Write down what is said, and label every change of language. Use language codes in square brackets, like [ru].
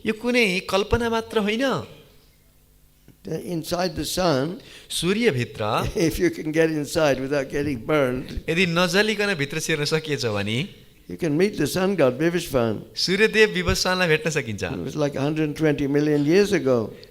[ne] यो कुनै कल्पना मात्र होइन। [en] Inside the sun, [ne] सूर्य भित्र [en] if you can get inside without getting burned, [ne] यदि नजलिकन भित्र छिर्न सकिएछ भने [en] you can meet the sun god Vivishvan. [ne] Suryadev विवस्वानलाई भेट्न सकिन्छ। [en] It was like 120 million years ago.